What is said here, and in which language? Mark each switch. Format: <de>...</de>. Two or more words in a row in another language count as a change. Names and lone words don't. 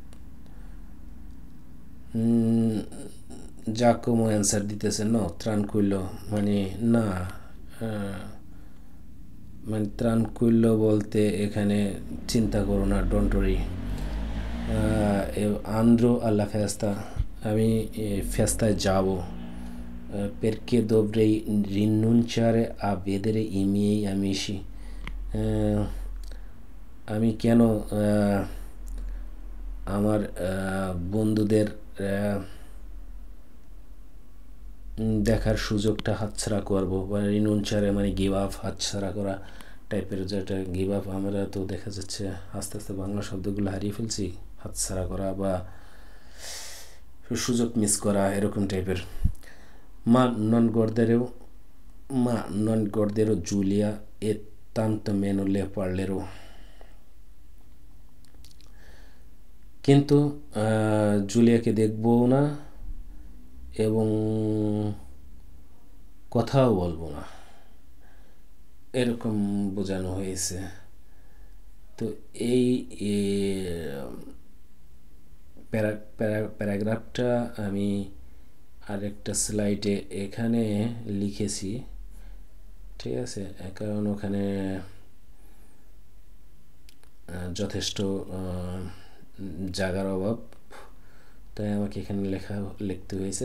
<bn>জাকোমো অ্যান্সার দিতেছে</bn> <it>no tranquillo,</it> <bn>মানে না, মানে ট্রানকুইলো বলতে এখানে চিন্তা করো না,</bn> <en>don't worry.</en> <it>andrò alla festa,</it> <bn>আমি ফেস্তায় যাব।</bn> <it>perché dovrei rinunciare a vedere i miei amici,</it> <bn>আমি কেন আমার বন্ধুদের দেখার সুযোগটা হাতছাড়া করবো। বা রিনুনচারে মানে</bn> <en>give up,</en> <bn>হাতছাড়া করা টাইপের, যেটা</bn> <en>give up</en> <bn>আমরা তো দেখা যাচ্ছে আস্তে আস্তে বাংলা শব্দগুলো হারিয়ে ফেলছি, হাতছাড়া করা বা সুযোগ মিস করা এরকম টাইপের।</bn> <it>মা non guarderò Giulia e tanto meno le parlerò,</it> <bn>কিন্তু জুলিয়াকে দেখবো না এবং কথাও বলবো না, এরকম বোঝানো হয়েছে। তো এই প্যারাগ্রাফটা আমি আরেকটা স্লাইডে এখানে লিখেছি, ঠিক আছে, কারণ ওখানে যথেষ্ট জায়গার অভাব, তাই আমাকে এখানে লিখতে হয়েছে।</bn>